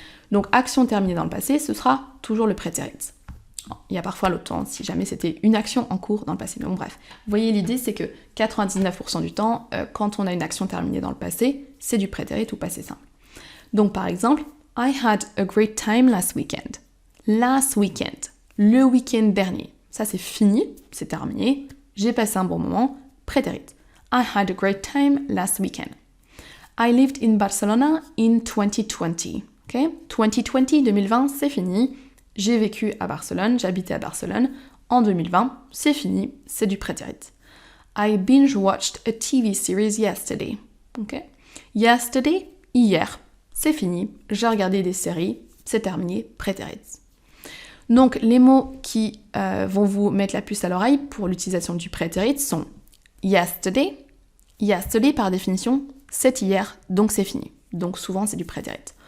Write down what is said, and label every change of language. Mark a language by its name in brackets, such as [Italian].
[French] Donc action terminée dans le passé, ce sera toujours le prétérit. Il y a parfois l'autre temps, si jamais c'était une action en cours dans le passé. Mais bon bref, vous voyez l'idée, c'est que 99% du temps, quand on a une action terminée dans le passé, c'est du prétérit ou passé simple. Donc par exemple, [English] I had a great time last weekend. Last weekend, [French] le week-end dernier. Ça c'est fini, c'est terminé. J'ai passé un bon moment, prétérit. [English] I had a great time last weekend. I lived in Barcelona in 2020. Okay? [French] 2020, c'est fini. J'ai vécu à Barcelone, j'habitais à Barcelone. En 2020, c'est fini, c'est du prétérit. [English] I binge-watched a TV series yesterday. Okay? [French] Yesterday, hier, c'est fini. J'ai regardé des séries, c'est terminé, prétérit. Donc, les mots qui vont vous mettre la puce à l'oreille pour l'utilisation du prétérit sont yesterday. Yesterday, par définition, c'est hier, donc c'est fini. Donc souvent, c'est du prétérit.